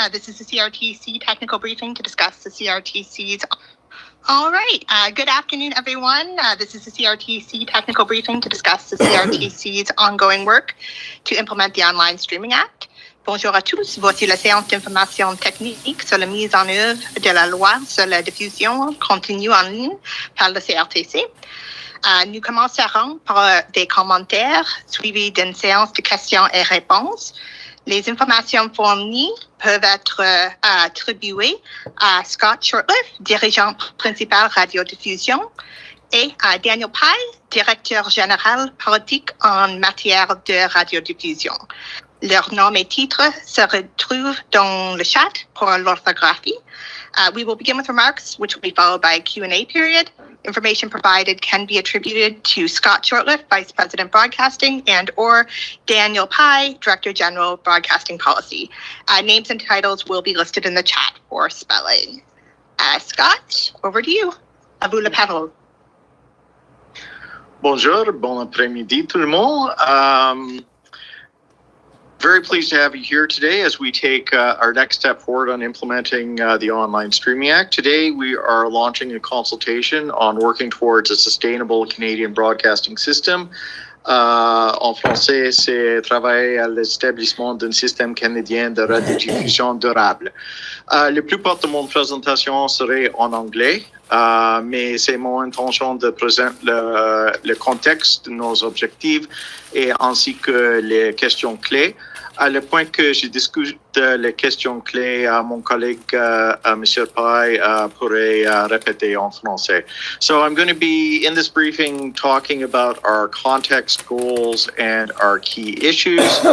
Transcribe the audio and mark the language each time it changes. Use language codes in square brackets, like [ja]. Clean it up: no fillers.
[en] This is the CRTC technical briefing to discuss the CRTC's. All right. Good afternoon, everyone. This is the CRTC technical briefing to discuss the CRTC's ongoing work to implement the Online Streaming Act. [fr] Bonjour à tous. Voici la séance d'information technique sur la mise en œuvre de la loi sur la diffusion continue en ligne par le CRTC. Nous commencerons par des commentaires suivis d'une séance de questions et réponses. Les informations fournies peuvent être attribuées à Scott Shortliff, dirigeant principal radiodiffusion, et à Daniel Pye, directeur général politique en matière de radiodiffusion. Leurs noms et titres se retrouvent dans le chat pour l'orthographie. [en] We will begin with remarks, which will be followed by a Q&A period. Information provided can be attributed to Scott Shortliff, Vice President Broadcasting, and or Daniel Pye, Director General Broadcasting Policy. Names and titles will be listed in the chat for spelling. Scott, over to you. [fr] À vous la parole. Bonjour, bon après-midi tout le monde. [en] Very pleased to have you here today as we take our next step forward on implementing the Online Streaming Act. Today, we are launching a consultation on working towards a sustainable Canadian broadcasting system. [fr] En français, c'est travailler à l'établissement d'un système canadien de radiodiffusion durable. La plupart de mon présentation serait en anglais, mais c'est mon intention de présenter le contexte de nos objectifs et ainsi que les questions clés. À le point que je discute les questions clés, mon collègue, M. Pye, pourrait répéter en français. [en] So I'm going to be, in this briefing, talking about our context, goals, and our key issues.